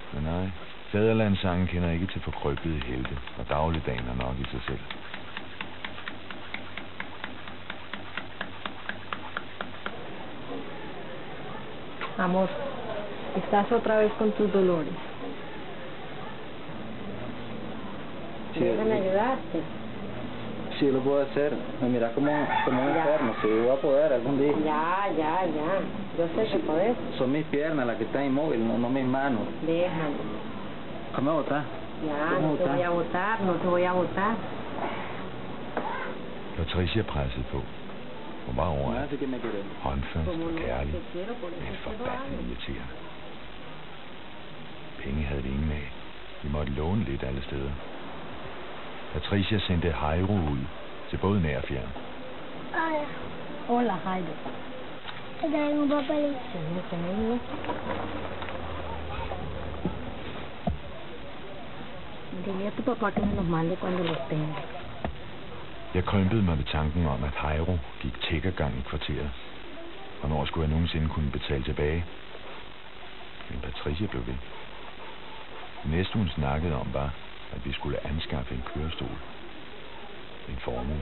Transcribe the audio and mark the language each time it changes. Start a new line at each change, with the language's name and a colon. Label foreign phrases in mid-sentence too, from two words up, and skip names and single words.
Danish: Men nej, Fædrelandssangen kender ikke til forkrøblede helte, og dagligdagen er nok i sig selv.
Spanish: Amor, estás otra vez con tus dolores. Sí, Déjame ayudarte. sí lo puedo hacer. Me mira como un enfermo. Sí, voy a poder algún día. Ya. Yo sé que podés. Son mis piernas las que están inmóviles, no mis manos. Déjame. ¿Cómo botar? Ya, no te voy a botar, no te voy a botar.
Danish: Patricia pressede på. Hun var over
Spanish: No, así que me querés.
Danish: håndfast
Spanish: Como
Danish: og
Spanish: no
Danish: kærlig,
Spanish: te quiero, por eso
Danish: men
Spanish: te lo
Danish: forbandet
Spanish: hago.
Danish: irriterende. Penge havde de ingen af. De måtte låne lidt alle steder. Patricia sendte Jairo ud til både nær og fjern.
Spanish: Hola, Jairo. Te traigo un papelito. Sí, tengo. Dile a tu papá que me los mande cuando los tenga.
Danish: Jeg krympede mig ved tanken om, at Jairo gik tiggergang i kvarteret. Hvornår skulle jeg nogensinde kunne betale tilbage? Men Patricia blev ved. Det næste hun snakkede om var, at vi skulle anskaffe en kørestol. En formue.